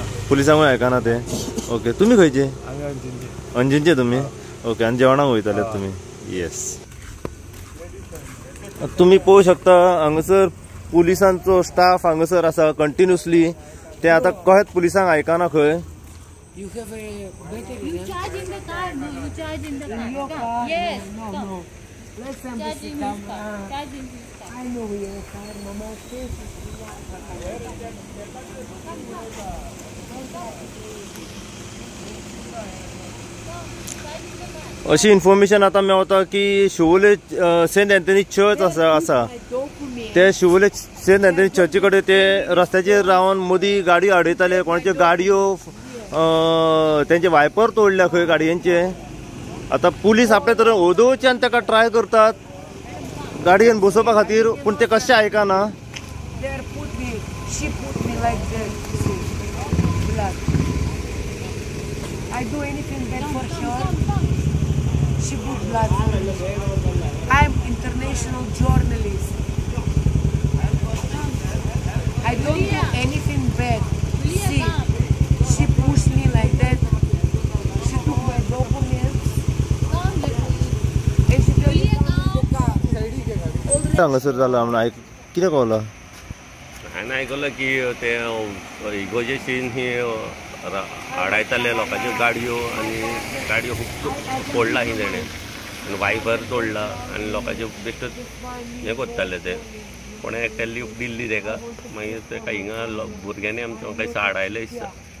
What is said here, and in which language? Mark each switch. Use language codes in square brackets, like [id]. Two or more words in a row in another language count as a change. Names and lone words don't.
[kok] पुलिसांकूय आयकना ते ओके तुमी खंयचे आमी अंजिनचे अंजिनचे तुमी ओके आनी जेवणाक वयताले तुमी येस तुमी पळोवंक शकता हांगासर पुलिसांचो स्टाफ हांगासर आसा कंटिन्युअसली ते आतां कहेत पुलिसांक आयकना खंय [en] You have a better You charge in the car. No, you charge in the car. Come. Yes. Come. Let's Charge in his car. Charge in his car. I know your car, Mama. [kok] अशी इन्फॉर्मेशन आता मेळता की शिवोले सेंट एंथनी चर्च आसा ते शिवोले सेंट एंथनी चर्ची कडेन ते रस्त्याचेर रावन मदीं गाडयो आडयताले कोणाच्यो गाडयो तेंचे वायपर तोडल्या खंय गाडयांचे आता पुलीस आपल्या तरेन ओदोवच्यान ताका ट्राय करतात गाडयेन बसोवपा खातीर पूण ते कशें आयकना [en] She put me like that. Blood. I do anything bad for sure. She put blood for me. I'm international journalist. I don't do anything bad. See, she pushed me like that. She took my documents. And she told me [kok] हांगासर जालां म्हणून कितें कळलां हांवें आयकलां की ते इगोजे सीन ही आडायताले लोकांच्यो गाडयो आनी गाडयो खूब तोडला ही तेणें आनी वायपर तोडला आनी लोकांचे बेश्टेच हें करताले ते कोणें एकट्यान लिफ्ट दिल्ली ताका मागीर ताका हिंगा भुरग्यांनी आमच्या खंय आडायले दिसता